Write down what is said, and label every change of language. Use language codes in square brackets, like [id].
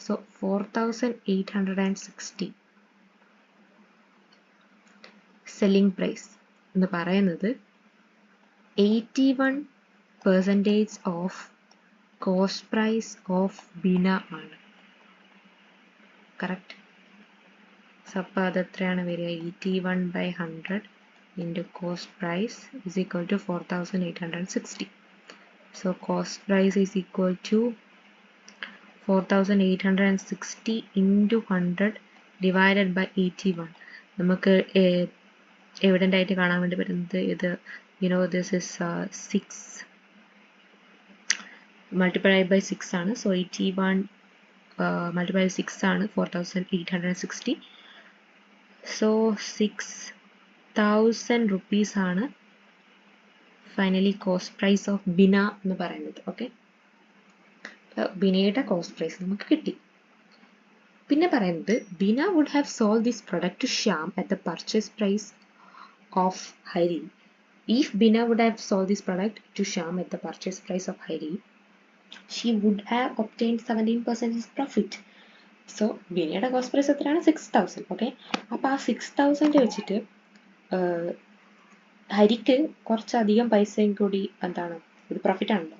[ml] So 4,860 selling price എന്ന് പറയുന്നത് 81% of cost price of Bina ആണ്. കറക്റ്റ്. സോ അപ്പോൾ അത് എത്രയാണ് വരിക? [en] 81/100 into cost price is equal to 4,860. So cost price is equal to 4,860 into 100 divided by 81. [ml] നമുക്ക് എവിഡൻ്റ് ആയിട്ട് കാണാൻ വേണ്ടി പറ്റുന്നത് ഇത് [en] this is 6 multiplied by 6 [ml] ആണ്. സോ 81 [en] multiplied by [ml] 6 ആണ് 4860. സോ 6000 rupees ആണ് finally cost price of Bina എന്ന് പറയുന്നത്. ഓക്കെ, ബിനയുടെ കോസ്റ്റ് പ്രൈസ് നമുക്ക് കിട്ടി. പിന്നെ പറയുന്നത് [en] Bina would have sold this product to Shyam at the purchase price of Hari. If Bina would have sold this product to Shyam at the purchase price of Hari, she would have obtained 17% profit. [ml] So ബിനയുടെ cost price എത്രയാണ്? 6000. Okay, അപ്പോൾ ആ 6000 വെച്ചിട്ട് ഹരിക്ക് കുറച്ചധികം പൈസയും കൂടി എന്താണ് ഇത് profit ആണല്ലോ.